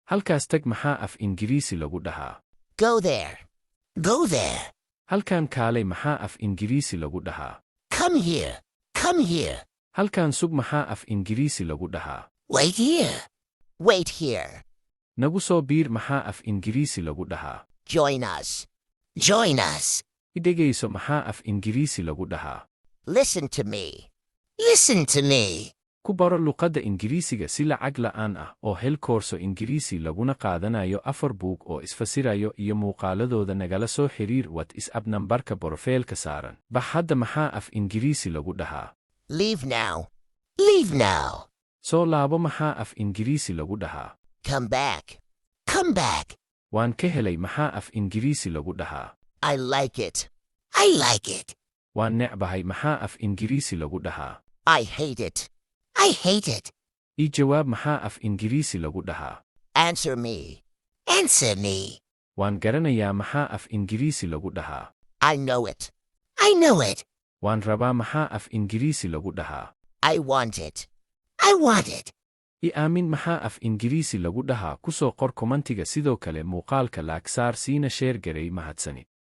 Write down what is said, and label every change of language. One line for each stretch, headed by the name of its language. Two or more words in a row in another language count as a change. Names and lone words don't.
Somali: Halkaas tag maxaa af Ingiriisi lagu dhahaa?
English: Go there. Go there.
Somali: Halkan kaalay maxaa af Ingiriisi lagu dhahaa?
English: Come here. Come here.
Somali: Halkan sug maxaa af Ingiriisi lagu dhahaa?
English: Wait here. Wait here.
Somali: Nagu soo biir maxaa af Ingiriisi lagu dhahaa?
English: Join us. Join us.
Somali: I dhegayso maxaa af Ingiriisi lagu dhahaa?
English: Listen to me. Listen to me.
Somali: Ku baro luqadda Ingiriisiga si lacag la'aan ah oo hel koorso Ingiriisi laguna qaadanayo 4 buug oo isfasirayo iyo muuqaaladooda nagala soo xiriir WhatsApp nambarka borofiilka saaran. Bax hadda maxaa af Ingiriisi lagu dhahaa?
English: Leave now. Leave now.
Somali: Soo laabo maxaa af Ingiriisi lagu dhahaa?
English: Come back. Come back.
Somali: Waan ka helay maxaa af Ingiriisi lagu dhahaa?
English: I like it. I like it.
Somali: Waan necbahay maxaa af Ingiriisi lagu dhahaa?
English: I hate it. I hate it.
Somali: Ii jawaab maxaa af Ingiriisi lagu dhahaa?
English: Answer me. Answer me.
Somali: Waan garanayaa maxaa af Ingiriisi lagu dhahaa?
English: I know it. I know it.
Somali: Waan rabaa maxaa af Ingiriisi lagu dhahaa?
English: I want it. I want it.
Somali: I aamin maxaa af Ingiriisi lagu dhahaa? Ku soo qor kommentiga sidoo kale muuqaalka laag saar siina sheer garay mahadsanid.